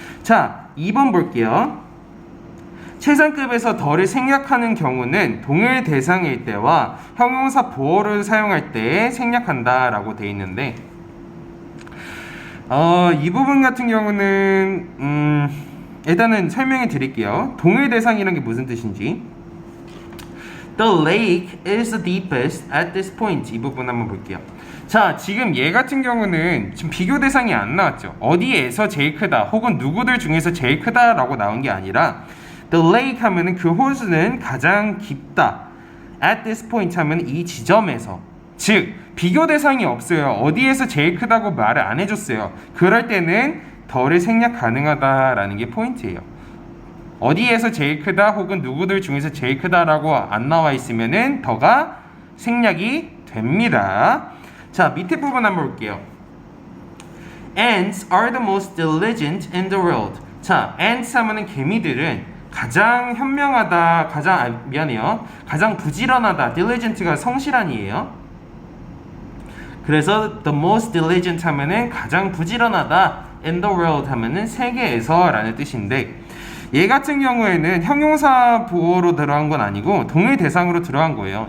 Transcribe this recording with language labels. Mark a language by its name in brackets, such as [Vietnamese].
[Korean] 자, 2번 볼게요. 최상급에서 더를 생략하는 경우는 동일 대상일 때와 형용사 보어를 사용할 때 생략한다 라고 되어 있는데 이 부분 같은 경우는 일단은 설명해 드릴게요. 동일 대상이라는 게 무슨 뜻인지. [English] The lake is the deepest at this point. [Korean] 이 부분 한번 볼게요. 자, 지금 얘 같은 경우는 지금 비교 대상이 안 나왔죠. 어디에서 제일 크다 혹은 누구들 중에서 제일 크다 라고 나온 게 아니라 [English] The lake [Korean] 하면은 그 호수는 가장 깊다. [English] At this point [Korean] 하면 이 지점에서. 즉 비교 대상이 없어요. 어디에서 제일 크다고 말을 안 해줬어요. 그럴 때는 더를 생략 가능하다라는 게 포인트예요. 어디에서 제일 크다 혹은 누구들 중에서 제일 크다라고 안 나와 있으면은 더가 생략이 됩니다. 자, 밑에 부분 한번 볼게요. [English] Ants are the most diligent in the world. [Korean] 자, ants 하면은 개미들은 가장 현명하다, 가장 부지런하다. diligent가 성실한이에요. 그래서 [English] the most diligent [Korean] 하면은 가장 부지런하다. [English] in the world [Korean] 하면은 세계에서 라는 뜻인데 얘 같은 경우에는 형용사 보어로 들어간 건 아니고 동일 대상으로 들어간 거예요.